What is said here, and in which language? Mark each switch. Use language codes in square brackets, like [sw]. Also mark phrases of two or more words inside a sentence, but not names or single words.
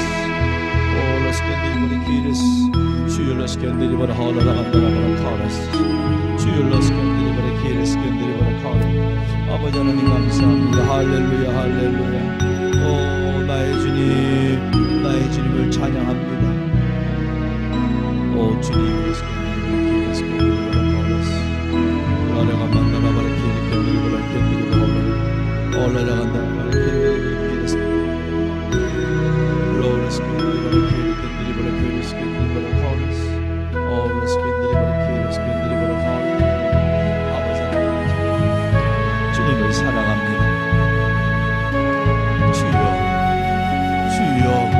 [ko] Oh, skendir bara kiris. Skylla skendir bara hala ragandara bara kares. Skylla skendir bara kiris, skendir bara kares. 아버지 하나님 감사합니다. 할렐루야, 할렐루야. 오, 나의 주님을 찬양합니다. 오, 주님, skendir bara kiris, skendir bara kares. 라라가 만나라 bara kiris, skendir bara skendir bara hala. 오, 라라간다 bara skendir bara kiris. 주님을 사랑합니다. 주여 주여